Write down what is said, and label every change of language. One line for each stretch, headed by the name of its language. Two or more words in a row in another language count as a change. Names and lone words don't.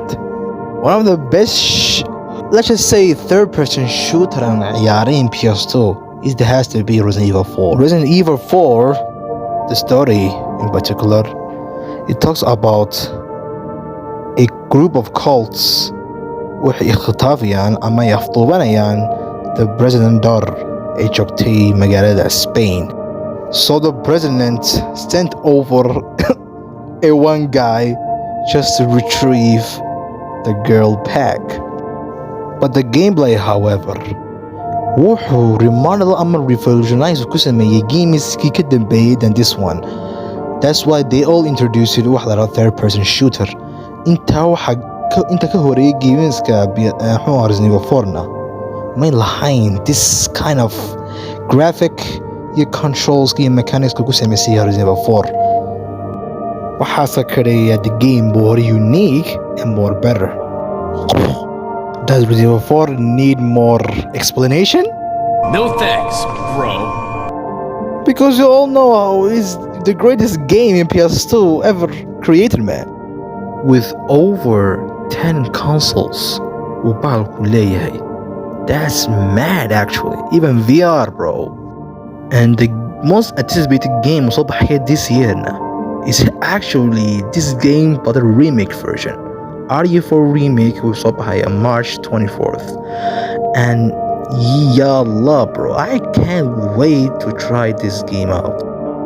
English: One of the best, let's just say, third-person shooter on in ps2 has to be Resident Evil 4. Resident Evil 4, the story in particular, it talks about a group of cults
Somali: waxay ikhtaafiyaan ama ay afduubanayaan
English: the president daughter
Somali: ay joogtay magaalada Spain.
English: So the president sent over a one guy just to retrieve the girl back. But the gameplay, however,
Somali: wuxuu remodel ama revolutionize ku sameeyay gameskii ka dambeeyay
English: than this one. That's why they all introduced
Somali: wax la yiraahdo
English: third person shooter.
Somali: Inta ka horeeyay gameska Resident Evil 4na may lahayn
English: this kind of graphic
Somali: iyo controls iyo mechanics ku sameysay Resident Evil 4. Waxaase kareeya
English: the game more unique and more better. Does Resident Evil 4 need more explanation? No thanks, bro. Because you all know how it's the greatest game in PS2 ever created, man. With over 10 consoles
Somali: uu baalku leeyahay.
English: That's mad actually. Even VR, bro. And the most anticipated game
Somali: soo baxaya
English: this year is actually this game but a remake version. RE4 remake will
Somali: soo baxaya
English: March 24th. And yallah, bro, I can't wait to try this game out.